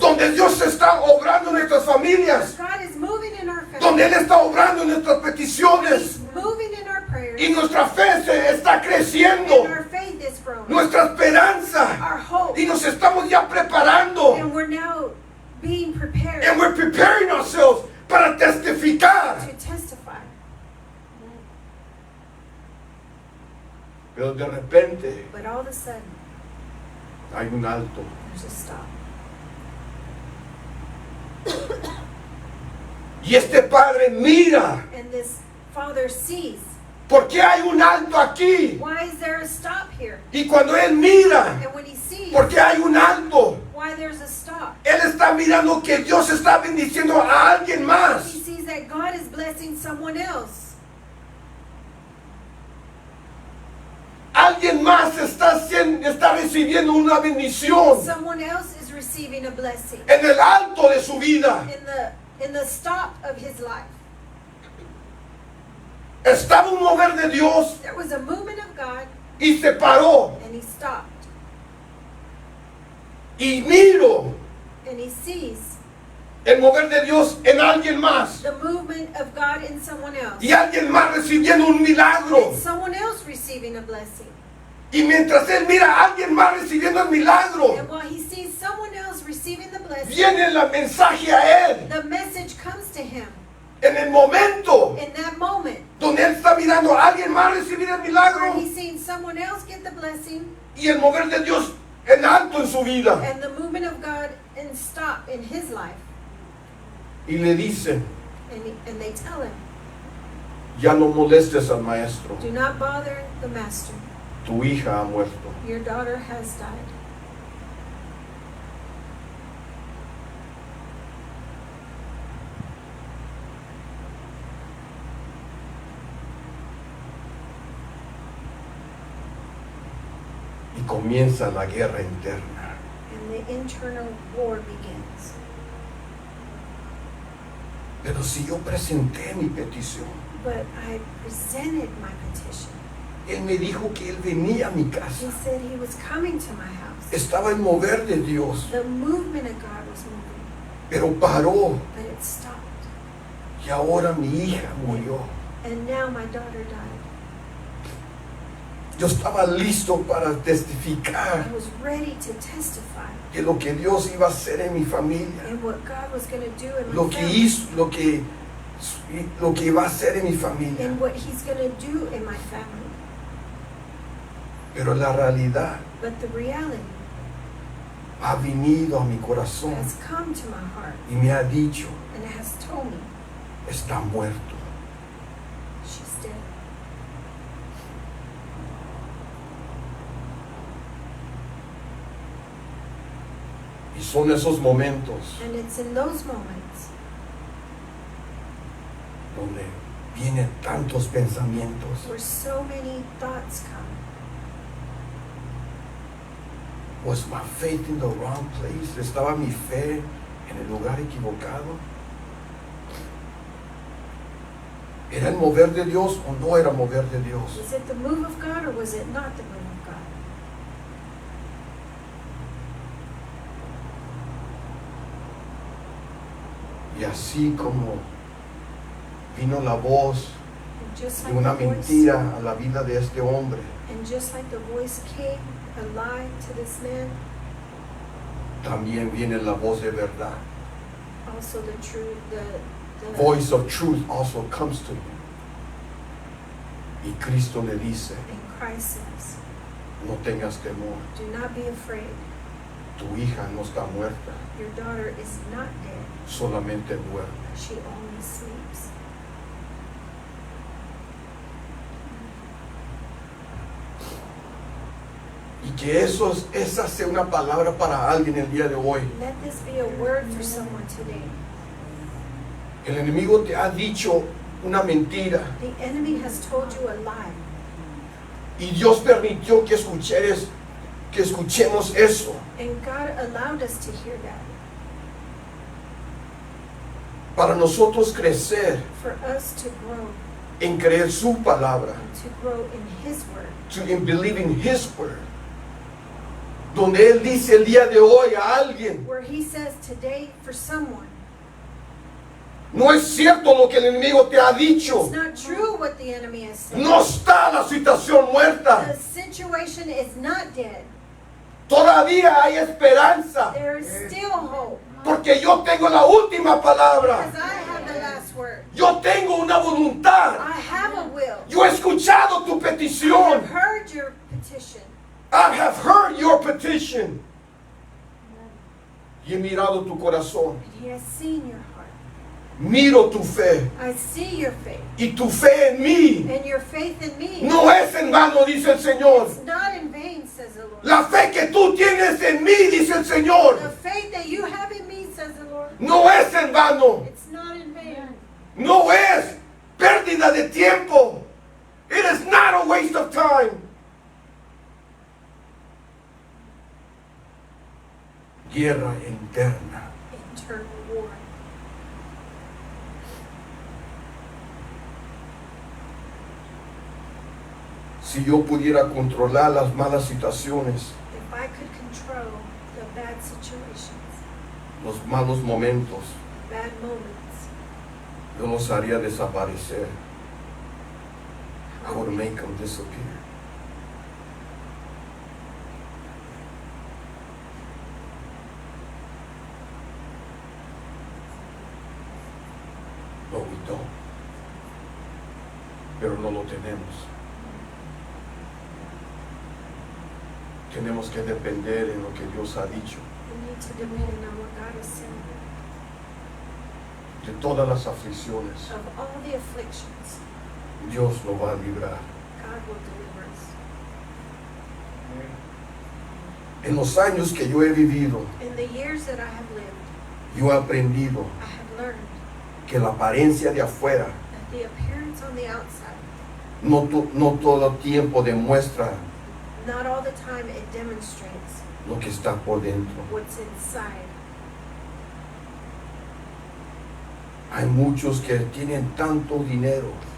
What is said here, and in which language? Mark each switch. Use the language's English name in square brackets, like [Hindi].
[Spanish] donde Dios está obrando en nuestras familias, [English] God is moving in our [Spanish] donde [English] family, [Spanish] Él está obrando en nuestras peticiones, [English] He's moving in our prayers, [Spanish] y nuestra fe se está [English] and [Spanish] creciendo, [English] our faith is growing, [Spanish] nuestra esperanza, [English] our hope, [Spanish] y nos estamos ya preparando, [English] and we're now being prepared and we're preparing ourselves [Spanish] para testificar. [English] to testify. [Spanish] Pero de repente [English] But all of a sudden, [Spanish] hay un alto. [English] there's a stop. [Spanish] Y este padre mira, [English] And this father sees, [Spanish] ¿por qué hay un alto aquí? [English] why is there a stop here? [Spanish] Y cuando él mira, [English] And when he sees [Spanish] ¿por qué hay un alto? [English] why there's a stop, [Spanish] Él está mirando que Dios está bendiciendo a alguien [English] he [Spanish] más. [English] sees that God is blessing someone else. [Spanish] Alguien más está recibiendo una bendición [English] Someone else is receiving a blessing [Spanish] en el alto de su vida. [English] in the stop of his life. [Spanish] Estaba un mover de Dios [English] There was a movement of God, [Spanish] y se paró. [English] and he stopped, [Spanish] Y miro [English] and he sees [Spanish] el mover de Dios en alguien más. [English] the movement of God in someone else, [Spanish] Y alguien más recibiendo un milagro. [English] and someone else receiving a blessing. [Spanish] Y mientras él mira a alguien más recibiendo el milagro, [English] And while he sees someone else receiving the blessing, [Spanish] viene el mensaje a él. [English] the message comes to him [Spanish] En el momento [English] in that moment [Spanish] donde él está mirando a alguien más recibir el [English] where [Spanish] milagro, [English] he's seeing someone else get the blessing, [Spanish] y el mover de Dios en alto en su vida. [English] and the movement of God and stop in his life. [Spanish] Y le dicen, [English] And they tell him, [Spanish] ya no molestes al maestro, [English] do not bother the master. [Spanish] tu hija ha muerto. [English] Your daughter has died. [Spanish] Y comienza la guerra interna. [English] And the internal war begins. [Spanish] Pero si yo presenté mi petición, [English] But I presented my petition. [Spanish] él me dijo que él venía a mi [English] He [Spanish] casa. [English] said he was coming to my house. [Spanish] Estaba el mover de Dios, [English] The movement of God was moving, [Spanish] pero paró. [English] but it stopped. [Spanish] Y ahora mi hija murió. [English] And now my daughter died. [Spanish] Yo estaba listo para testificar [English] I was ready to testify [Spanish] de lo que Dios iba a hacer en mi familia. [English] and what God was going to do in my [Spanish] Lo que [English] family. [Spanish] hizo, lo que iba a hacer en mi familia. [English] And what he's going to do in my family. [Spanish] Pero la realidad [English] But the reality [Spanish] ha venido a mi corazón [English] has come to my heart [Spanish] y me ha dicho, [English] and has told me [Spanish] está muerto. [English] she's dead. [Spanish] Y son esos momentos [English] And it's in those moments [Spanish] donde vienen tantos pensamientos. [English] where so many thoughts come. Was my faith in the wrong place? [Spanish] ¿Estaba mi fe en el lugar equivocado? ¿Era el mover de Dios o no era mover de Dios? [English] Was it the move of God or was it not the move of God? [Spanish] Y así como vino la voz [English] And just [Spanish] de [English] like [Spanish] una [English] the voice, [Spanish] mentira a la vida de este hombre, [English] and just like the voice came, a lie to this man, [Spanish] también viene la voz de verdad. [English] also the truth, the Voice of truth also comes to you. [Spanish] Y Cristo le dice, [English] and Christ says, [Spanish] no tengas temor, [English] do not be afraid. [Spanish] tu hija no está muerta, [English] Your daughter is not dead. [Spanish] solamente duerme. [English] She only sleeps. [Spanish] Y que esa sea una palabra para alguien el día de hoy. [English] Let this be a word for someone today. [Spanish] El enemigo te ha dicho una mentira [English] The enemy has told you a lie. [Spanish] y Dios permitió que escuchemos eso [English] And God allowed us to hear that [Spanish] para nosotros crecer [English] for us to grow [Spanish] en creer su palabra, [English] and to grow in His word. in believing His word. [Spanish] Donde Él dice el día de hoy a alguien, [English] Where He says today for someone, [Spanish] no es cierto lo que el enemigo te ha dicho, [English] it's not true what the enemy has said. [Spanish] no está la situación [English] The [Spanish] muerta, [English] situation is not dead. [Spanish] todavía hay esperanza, [English] There is still hope. [Spanish] porque yo tengo la última palabra, [English] Because I have the last word. [Spanish] yo tengo una voluntad, [English] I have a will. [Spanish] yo he escuchado tu [English] I have [Spanish] petición, [English] heard your petition. I have heard your petition, [Spanish] y he mirado tu corazón, [English] And He has seen your heart. [Spanish] miro tu fe, [English] I see your faith. [Spanish] y tu fe en mí [English] And your faith in me [Spanish] no es en vano, dice el Señor. [English] is not in vain, says the Lord. [Spanish] La fe que tú tienes en mí, dice el [English] The [Spanish] Señor, [English] faith that you have in me, says the Lord, [Spanish] no es en vano, [English] it's not in vain. [Spanish] no es pérdida de tiempo. [English] It is not a waste of time. [Spanish] Guerra interna. [English] Internal war. [Spanish] Si yo pudiera controlar las malas situaciones, [English] If I could control the bad situations, [Spanish] los malos momentos, [English] bad moments, [Spanish] yo los haría desaparecer. [English] I would make them disappear. But we don't. [Spanish] Pero no lo tenemos. Tenemos que depender en lo que Dios ha dicho. [English] We need to depend on what God has said. [Spanish] De todas las aflicciones, [English] Of all the afflictions, [Spanish] Dios lo va a librar. [English] God will deliver us. [Spanish] En los años que yo he vivido, [English] In the years that I have lived, [Spanish] yo he aprendido [English] I have learned [Spanish] que la apariencia de afuera [English] that the appearance on the outside, [Spanish] no todo tiempo demuestra [English] not all the time it demonstrates [Spanish] lo que está por dentro. [English] what's inside. [Spanish] Hay muchos que tienen tanto dinero,